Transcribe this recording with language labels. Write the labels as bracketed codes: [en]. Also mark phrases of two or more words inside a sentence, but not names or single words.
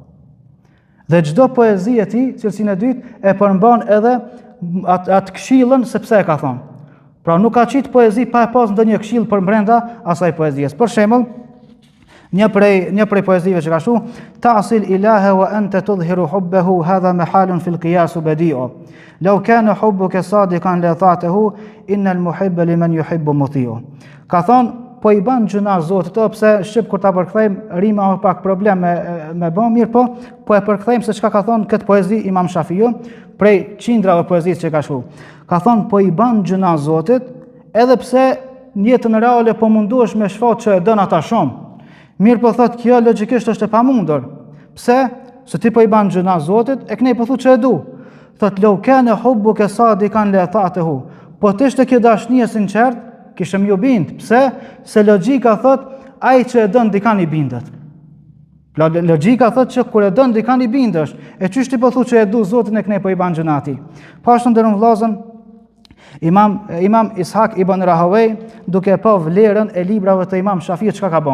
[sq] Dhe çdo poezi e tij, cilësinë e dytë, e përmban edhe atë këshillën se pse e ka thonë. Pra nuk ka qitë poezi pa e pas ndonjë këshill për brenda asaj poezies. Për shembull, një prej poezive që ka shtu, [ar] تعصي الإله وأنت تظهر حبه هذا محال في القياس بديع. لو كان حبك صادقا لأطعته إن المحب لمن يحب مطيع. [sq] Ka thonë, po i ban gjuna Zotit, pse shqip kur ta përkthejmë rima më pak problem me bën mirë, po e përkthejmë se çka ka thonë këtë poezi Imam Shafiu prej qindrave poezisë që ka shkruar. Ka thonë po i ban gjuna Zotit, edhe pse në jetën reale po munduhesh me shfat që e dën ata shumë. Mirë po thotë kjo logjikisht është e pamundur. Pse? Se ti po i ban gjuna Zotit, e kënej po thu që e du. Thotë [ar] لو كان حبك صادقا لأطعته. [sq] Po të ishte kjo dashnie sinqert, kishëm ju bind. Pse? Se logjika thot, ai që e dën dikan i bindet. Logjika thot që kur e dën dikan i bindesh, e qysh ti po thu që e du Zotin e kënej po i ban gjunati. Po ashtu nderuar vëllezër, Imam Ishaq ibn Rahawej, duke pa vlerën e librave të Imam Shafiut, çka ka bën?